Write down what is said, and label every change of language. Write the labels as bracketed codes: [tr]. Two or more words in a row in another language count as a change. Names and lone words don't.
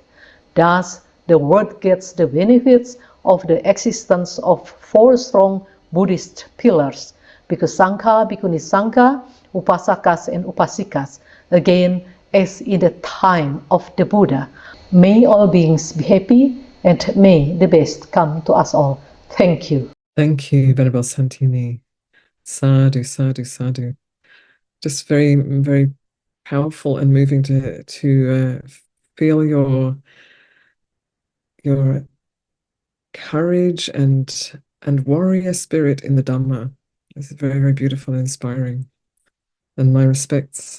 [en] Thus, the world gets the benefits of the existence of 4 strong Buddhist pillars: Bhikkhu Sangha, Bhikkhuni Sangha, Upasakas and Upasikas, again as in the time of the Buddha. May all beings be happy and may the best come to us all. Thank you. Thank you, Venerable Santini. [pi] Sadhu, sadhu, sadhu. [en] Just very, very powerful and moving to feel your courage and warrior spirit in the Dhamma. It's very, very beautiful and inspiring. And my respects.